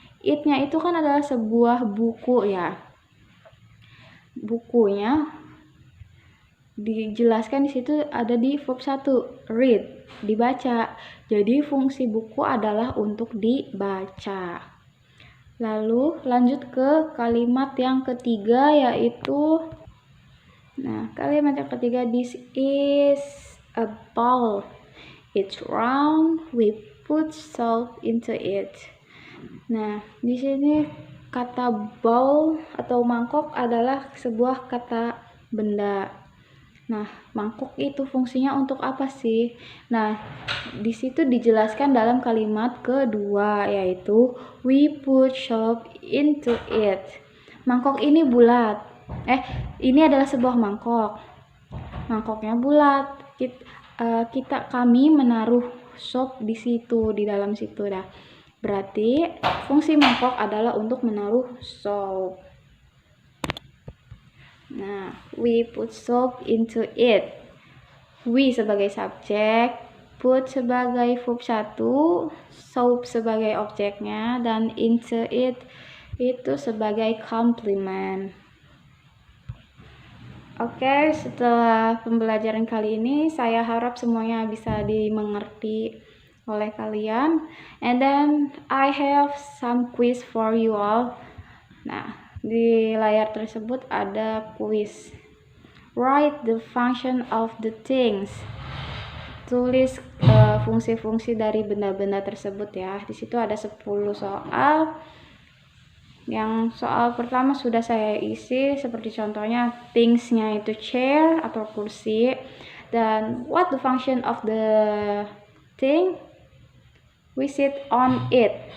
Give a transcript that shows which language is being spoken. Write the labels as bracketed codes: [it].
[id] It-nya itu kan adalah sebuah buku ya. Bukunya dijelaskan di situ ada di verb 1, read, dibaca. Jadi fungsi buku adalah untuk dibaca. Lalu lanjut ke kalimat yang ketiga, yaitu kalimat yang ketiga, [en] this is a bowl. It's round, we put salt into it. [id] Nah, di sini kata bowl atau mangkok adalah sebuah kata benda. Nah, mangkok itu fungsinya untuk apa sih? Nah, di situ dijelaskan dalam kalimat kedua, yaitu [en] we put salt into it. [id] Mangkok ini bulat. Ini adalah sebuah mangkok. Mangkoknya bulat. Kami menaruh sop di situ, di dalam situ dah. Berarti fungsi mangkok adalah untuk menaruh sop. Nah, [en] we put sop into it. [id] We sebagai subjek, put sebagai verb 1, soap sebagai objeknya, dan into it itu sebagai complement. Oke, setelah pembelajaran kali ini, saya harap semuanya bisa dimengerti oleh kalian. [en] And then I have some quiz for you all. [id] Nah, di layar tersebut ada quiz. [en] Write the function of the things. [id] Tulis fungsi-fungsi dari benda-benda tersebut ya. Di situ ada 10 soal. Yang soal pertama sudah saya isi, seperti contohnya things-nya itu chair atau kursi, dan [en] what the function of the thing, we sit on it.